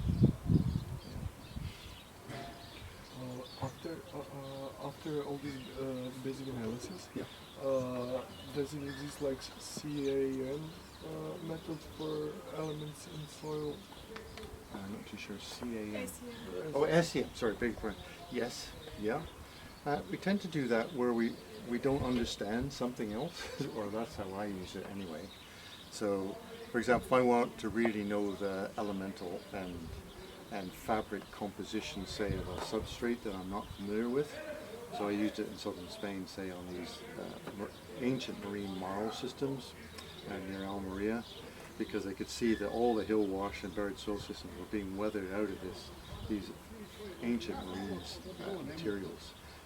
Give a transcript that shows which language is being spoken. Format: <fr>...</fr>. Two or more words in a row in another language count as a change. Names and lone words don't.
<en>After all these basic analysis, Yeah. Does it exist like CAN method for elements in soil? I'm not too sure. CAN. SEM. Oh, SEM. Sorry, big point. Yes. Yeah. We tend to do that where we don't understand something else, or that's how I use it anyway. So, for example, if I want to really know the elemental and fabric composition, say, of a substrate that I'm not familiar with, so I used it in southern Spain, say, on these ancient marine marl systems near Almeria, because I could see that all the hill wash and buried soil systems were being weathered out of these ancient marine materials.</en>